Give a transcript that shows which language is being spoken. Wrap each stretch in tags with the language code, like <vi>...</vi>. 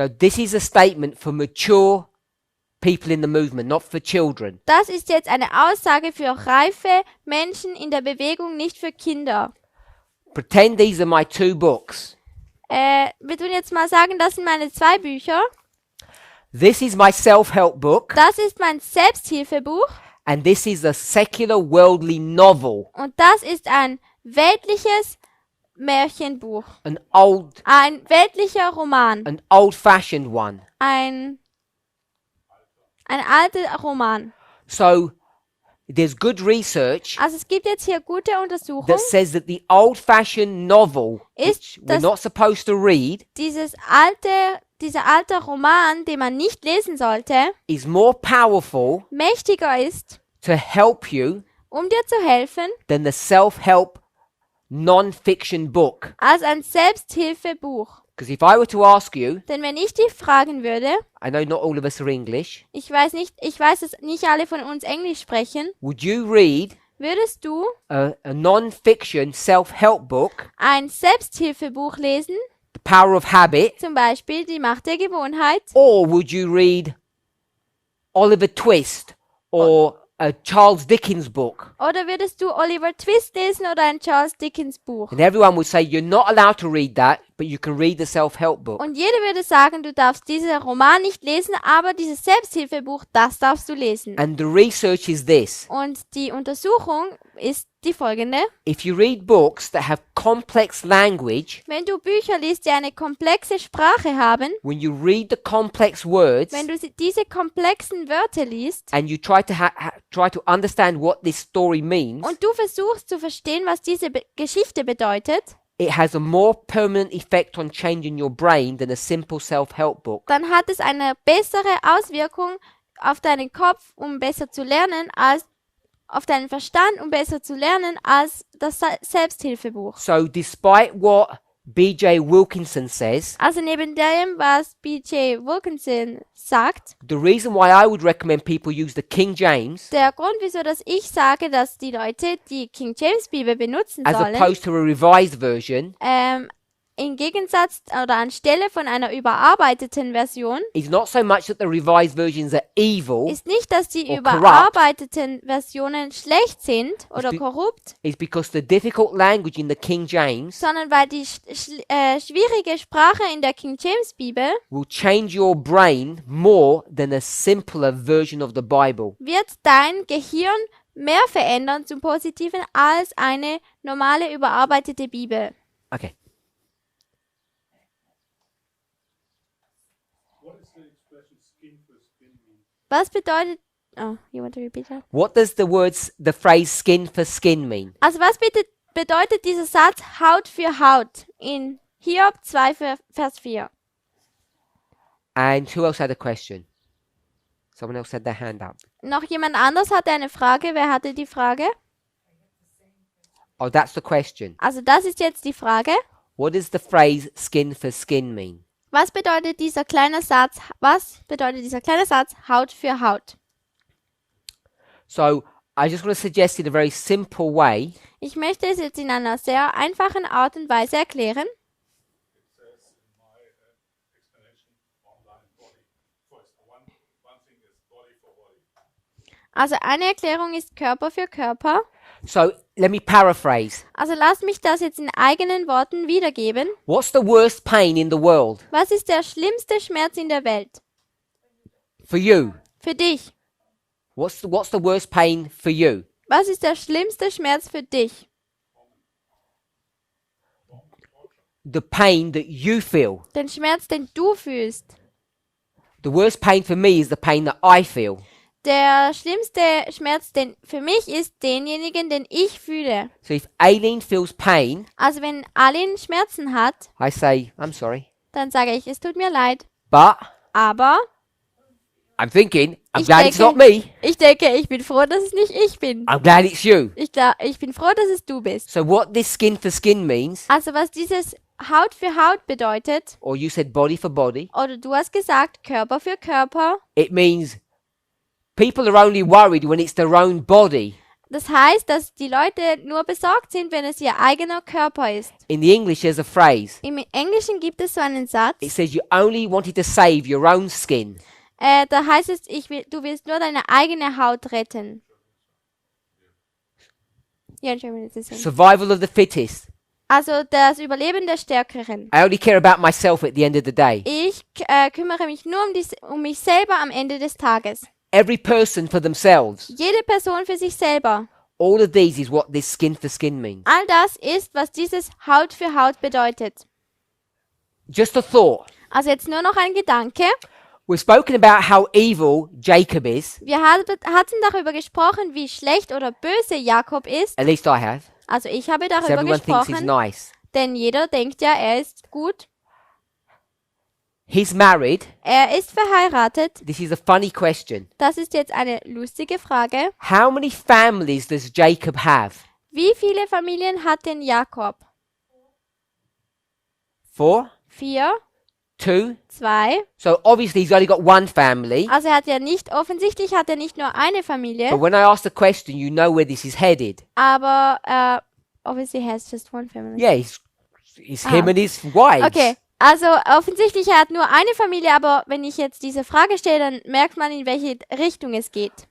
<en>Now, this is a statement for mature people in the movement, not for children.</en> <de>Das ist jetzt eine Aussage für reife Menschen in der Bewegung, nicht für Kinder.</de> <en>Pretend these are my 2 books.</en> <de>Wir tun jetzt mal sagen, das sind meine 2 Bücher.</de> <en>This is my self-help book,</en> <de>Das ist mein Selbsthilfebuch</de> <en>and this is a secular worldly novel,</en> <de>und das ist ein weltliches Märchenbuch.</de> <en>an</en> <de>Ein weltlicher Roman.</de> <en>old-fashioned one.</en> <de>Ein alter Roman.</de> <en>So there's good research</en> <de>Also es gibt jetzt hier gute Untersuchungen.</de> <en>that says that the old-fashioned novel,</en> <de>Ist</de> <en>which we're</en> <de>das-</de> <en>not supposed to read,</en> <de>Dieser alte Roman, den man nicht lesen sollte,</de> <en>is more powerful</en> <de>mächtiger ist,</de> <en>to help you</en> <de>um dir zu helfen,</de> <en>than the self-help non-fiction book.</en> <de>als ein Selbsthilfebuch.</de> <en>Because if I were to ask you,</en> <de>Denn wenn ich dich fragen würde,</de> <en>I know not all of us are English,</en> <de>ich weiß, dass nicht alle von uns Englisch sprechen,</de> <en>would you read</en> <de>würdest du</de> <en>a non-fiction self-help book,</en> <de>ein Selbsthilfebuch lesen,</de> <en>The Power of Habit,</en> <de>zum Beispiel die Macht der Gewohnheit,</de> <en>or would you read Oliver Twist or a Charles Dickens book?</en> <de>oder würdest du Oliver Twist lesen oder ein Charles Dickens Buch?</de> <en>And everyone would say you're not allowed to read that, but you can read the self-help book.</en> <de>Und jeder würde sagen, du darfst diesen Roman nicht lesen, aber dieses Selbsthilfebuch, das darfst du lesen.</de> <en>And the research is this.</en> <de>Und die Untersuchung ist die folgende.</de> <en>If you read books that have complex language,</en> <de>Wenn du Bücher liest, die eine komplexe Sprache haben,</de> <en>when you read the complex words</en> <de>wenn du diese komplexen Wörter liest</de> <en>and you try to understand what this story means,</en> <de>und du versuchst zu verstehen, was diese Geschichte bedeutet,</de> <en>it has a more permanent effect on changing your brain than a simple self-help book.</en> <de>dann hat es eine bessere Auswirkung auf deinen Kopf, um besser zu lernen, als auf deinen Verstand, um besser zu lernen, als das Selbsthilfebuch.</de> <en>So despite what B.J. Wilkinson says,</en> <de>Also neben dem, was B.J. Wilkinson sagt,</de> <en>the reason why I would recommend people use the King James</en> <de>der Grund, wieso dass ich sage, dass die Leute die King James Bibel benutzen</de> <en>as</en> <de>sollen,</de> <en>opposed to a revised version</en> <de>im Gegensatz oder anstelle von einer überarbeiteten Version,</de> <en>is not so much that the revised versions are evil,</en> <de>ist nicht, dass die</de> <en>or</en> <de>überarbeiteten Versionen schlecht sind oder</de> <en>be-</en> <de>korrupt,</de> <en>it's because the difficult language in the King James</en> <de>sondern weil die schwierige Sprache in der King James Bibel</de> <en>will change your brain more than a simpler version of the Bible.</en> <de>wird dein Gehirn mehr verändern zum Positiven als eine normale überarbeitete Bibel.</de> <en>Okay. What is the expression skin for skin mean?</en> <de>Was bedeutet...</de> <en>Oh, you want to repeat that? What does the phrase skin for skin mean?</en> <de>Also was bedeutet dieser Satz Haut für Haut in Hiob 2, Vers 4?</de> <en>And who else had a question? Someone else had their hand up.</en> <de>Noch jemand anders hatte eine Frage. Wer hatte die Frage?</de> <en>Oh, that's the question.</en> <de>Also das ist jetzt die Frage.</de> <en>What does the phrase skin for skin mean?</en> <de>Was bedeutet dieser kleine Satz? Was bedeutet dieser kleine Satz Haut für Haut?</de> <en>So I just want to suggest in a very simple way</en> <de>Ich möchte es jetzt in einer sehr einfachen Art und Weise erklären.</de> <en>It says in my explanation online body first. One thing is body for body.</en> <de>Also eine Erklärung ist Körper für Körper.</de> <en>So let me paraphrase.</en> <de>Also lasst mich das jetzt in eigenen Worten wiedergeben.</de> <en>What's the worst pain in the world?</en> <de>Was ist der schlimmste Schmerz in der Welt?</de> <en>For you.</en> <de>Für dich.</de> <en>What's the worst pain for you?</en> <de>Was ist der schlimmste Schmerz für dich?</de> <en>The pain that you feel.</en> <de>Den Schmerz, den du fühlst.</de> <en>The worst pain for me is the pain that I feel.</en> <de>Der schlimmste Schmerz, den für mich ist, denjenigen, den ich fühle.</de> <en>So if Aileen feels pain,</en> <de>Also wenn Aline Schmerzen hat,</de> <en>I say, I'm sorry.</en> <de>dann sage ich, es tut mir leid.</de> <en>But</en> <de>Aber</de> <en>I'm thinking, I'm</en> <de>Ich</de> <en>glad it's</en> <de>denke-</de> <en>not me.</en> <de>ich denke, ich bin froh, dass es nicht ich bin.</de> <en>I'm glad it's you.</en> <de>Ich bin froh, dass es du bist.</de> <en>So what this skin for skin means,</en> <de>Also was dieses Haut für Haut bedeutet,</de> <en>or you said body for body,</en> <de>oder du hast gesagt Körper für Körper,</de> <en>it means people are only worried when it's their own body.</en> <de>das heißt, dass die Leute nur besorgt sind, wenn es ihr eigener Körper ist.</de> <en>In the English, there's a phrase.</en> <de>Im Englischen gibt es so einen Satz,</de> <en>It says you only wanted to save your own skin.</en> <de>da heißt es, du willst nur deine eigene Haut retten. Ja,</de> <en>in German</en> <de>ist es so.</de> <en>Survival of the fittest.</en> <de>Also das Überleben der Stärkeren.</de> <en>I only care about myself at the end of the day.</en> <de>Ich kümmere mich nur um mich selber am Ende des Tages.</de> <en>Every person for themselves.</en> <de>Jede Person für sich selber.</de> <en>All of these is what this skin for skin means.</en> <de>All das ist, was dieses Haut für Haut bedeutet.</de> <en>Just a thought.</en> <de>Also jetzt nur noch ein Gedanke.</de> <en>We've spoken about how evil Jacob is.</en> <de>Wir hatten darüber gesprochen, wie schlecht oder böse Jakob ist.</de> <en>At least I have.</en> <de>Also ich habe</de> <en>'Cause</en> <de>darüber</de> <en>everyone thinks he's</en> <de>gesprochen,</de> <en>nice.</en> <de>denn jeder denkt ja, er ist gut.</de> <en>He's married.</en> <de>Er ist verheiratet.</de> <en>This is a funny question.</en> <de>Das ist jetzt eine lustige Frage.</de> <en>How many families does Jacob have?</en> <de>Wie viele Familien hat denn Jakob?</de> <en>4?</en> <de>4,</de> <en>2?</en> <de>2.</de> <en>So obviously he's only got one family.</en> <de>Also offensichtlich hat er nicht nur eine Familie,</de> <en>But when I ask the question, you know where this is headed.</en> <de>aber</de> <en>obviously he has just one family. Yeah, it's him and his wives.</en> <de>Okay, also offensichtlich er hat nur eine Familie, aber wenn ich jetzt diese Frage stelle, dann merkt man, in welche Richtung es geht.</de>